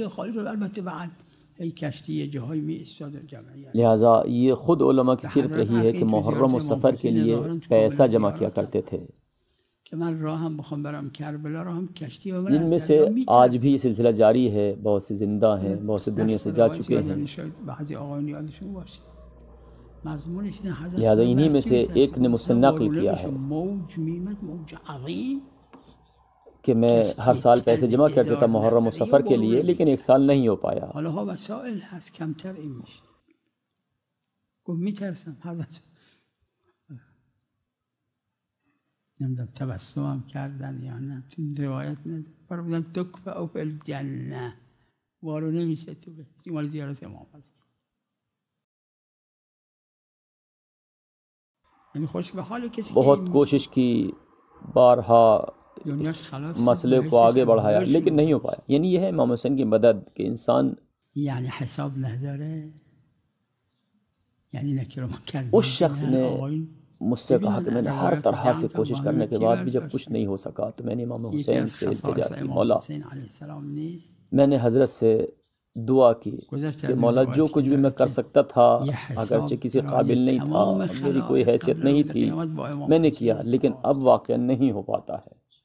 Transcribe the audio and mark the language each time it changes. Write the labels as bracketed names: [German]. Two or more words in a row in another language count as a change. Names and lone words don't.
[Urdu] لہٰذا یہ خود علماء کی سیرت رہی ہے کہ محرم و سفر کے لیے پیسہ جمع کیا کرتے تھے، جن میں سے آج بھی یہ سلسلہ جاری ہے، بہت سے زندہ ہیں، بہت سے دنیا سے جا چکے ہیں۔ لہٰذا انہی میں سے ایک نے مجھ سے نقل کیا ہے کہ میں ہر سال پیسے جمع کرتا تھا محرم و سفر کے لیے، لیکن ایک سال نہیں ہو پایا۔ [Persian] تبسم کردن یا نه تو روایت نداره فرمودن [Arabic] تکفأ فی الجنه، [Persian] وارو نمیشه تو به مال زیارت امام حسین. یعنی خوش به حال کسی [Urdu] بہت کوشش کی، بارہا مسئلے کو آگے بڑھایا لیکن نہیں ہو پایا۔ یعنی یہ ہے امام حسین کی مدد کہ انسان [Persian] یعنی حساب نداره، یعنی نکر و مکر۔ [Urdu] اس شخص نے مجھ سے کہا کہ میں نے ہر طرح سے کوشش کرنے کے بعد بھی جب کچھ نہیں ہو سکا تو میں نے امام حسین سے التجا کی، مولا میں نے حضرت سے دعا کی کہ مولا جو کچھ بھی میں کر سکتا تھا، اگرچہ کسی قابل نہیں تھا، میری کوئی حیثیت نہیں تھی، میں نے کیا، لیکن اب واقعا نہیں ہو پاتا ہے۔